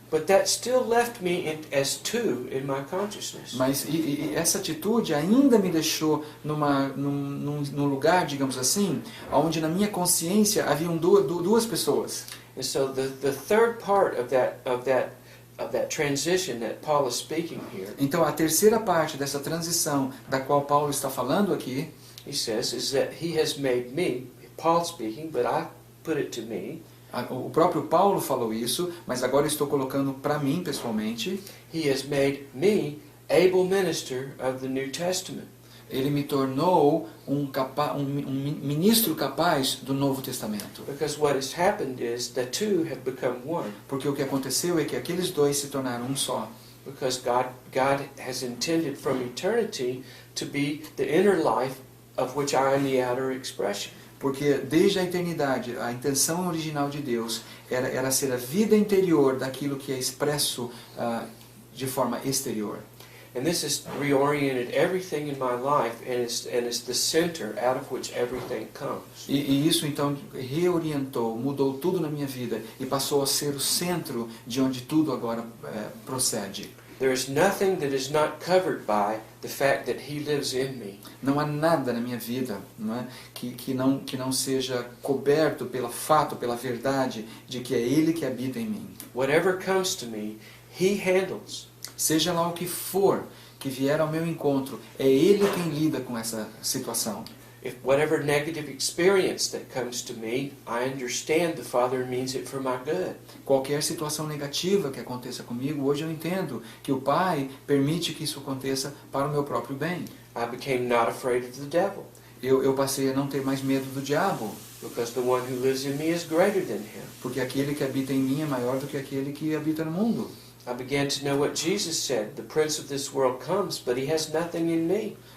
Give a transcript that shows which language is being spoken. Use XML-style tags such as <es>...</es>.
<en>But that still left me as two in my consciousness.</en> <pt>Mas e essa atitude ainda me deixou num lugar, digamos assim, onde na minha consciência haviam duas pessoas.</pt> <en>And so the third part of that transition that Paul is speaking here,</en> <pt>Então a terceira parte dessa transição da qual Paulo está falando aqui,</pt> <en>he says, is that he has made me, Paul speaking, but I put it to me.</en> <pt>O próprio Paulo falou isso, mas agora eu estou colocando para mim pessoalmente.</pt> <en>He has made me able minister of the New Testament.</en> <pt>Ele me tornou um ministro capaz do Novo Testamento.</pt> <en>Because what has happened is the two have become one.</en> <pt>Porque o que aconteceu é que aqueles dois se tornaram um só.</pt> <en>Because God has intended from eternity to be the inner life of which I am the outer expression.</en> <pt>Porque desde a eternidade, a intenção original de Deus era ser a vida interior daquilo que é expresso de forma exterior.</pt> <en>And this has reoriented everything in my life, and it's the center out of which everything comes.</en> <pt>E isso então reorientou, mudou tudo na minha vida e passou a ser o centro de onde tudo agora procede.</pt> <en>There is nothing that is not covered by the fact that He lives in me.</en> <pt>Não há nada na minha vida, não é, que não seja coberto pelo fato, pela verdade de que é Ele que habita em mim.</pt> <en>Whatever comes to me, He handles.</en> <pt>Seja lá o que for que vier ao meu encontro, é Ele quem lida com essa situação.</pt> <en>If whatever negative experience that comes to me, I understand the Father means it for my good.</en> <pt>Qualquer situação negativa que aconteça comigo, hoje eu entendo que o Pai permite que isso aconteça para o meu próprio bem.</pt> <en>I became not afraid of the devil.</en> <pt>Eu passei a não ter mais medo do diabo.</pt> <en>Because the one who lives in me is greater than him.</en> <pt>Porque aquele que habita em mim é maior do que aquele que habita no mundo.</pt> <en>I began to know what Jesus said. The prince of this world comes, but he has nothing in me.</en>